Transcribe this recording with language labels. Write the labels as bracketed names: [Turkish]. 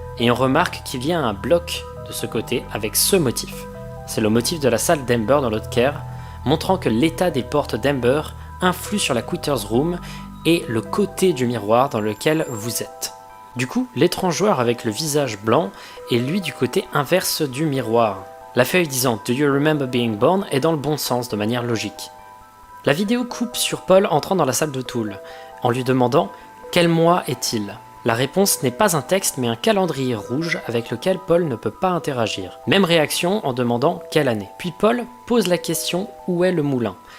[French] Et on remarque qu'il y a un bloc de ce côté avec ce motif. C'est le motif de la salle d'Amber dans l'Odd Care, montrant que l'état des portes d'Amber influe sur la Quitter's Room et le côté du miroir dans lequel vous êtes. Du coup, l'étrange joueur avec le visage blanc est lui du côté inverse du miroir. [English] La feuille disant « Do you remember being born ?» [French] est dans le bon sens de manière logique. La vidéo coupe sur Paul entrant dans la salle de Toul, en lui demandant « Quel mois est-il ?» La réponse n'est pas un texte mais un calendrier rouge avec lequel Paul ne peut pas interagir. Même réaction en demandant quelle année. Puis Paul pose la question où est le moulin.